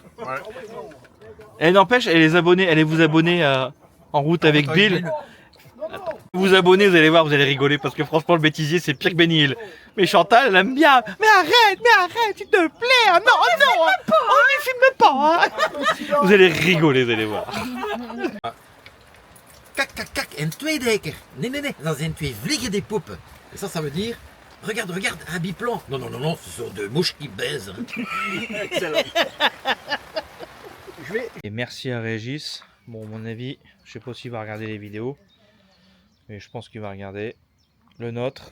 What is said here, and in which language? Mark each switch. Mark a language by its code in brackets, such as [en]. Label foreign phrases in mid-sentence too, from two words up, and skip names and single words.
[fr] Elle n'empêche, allez vous abonner en route avec Bill. Vous abonnez, vous allez voir, vous allez rigoler parce que franchement le bêtisier c'est pire que Benny Hill. Mais Chantal elle aime bien. Mais arrête, s'il te plaît. Ah, non, on ne filme pas. Hein. Vous allez rigoler, vous allez voir. [nl] Kak, en twee deker. Nee, dan zijn twee vliegende poepen. [fr] Et ça veut dire, regarde, un biplan. Non, ce sont deux mouches qui baisent. Et merci à Régis. Bon, à mon avis, je sais pas s'il va regarder les vidéos. Mais je pense qu'il va regarder le nôtre.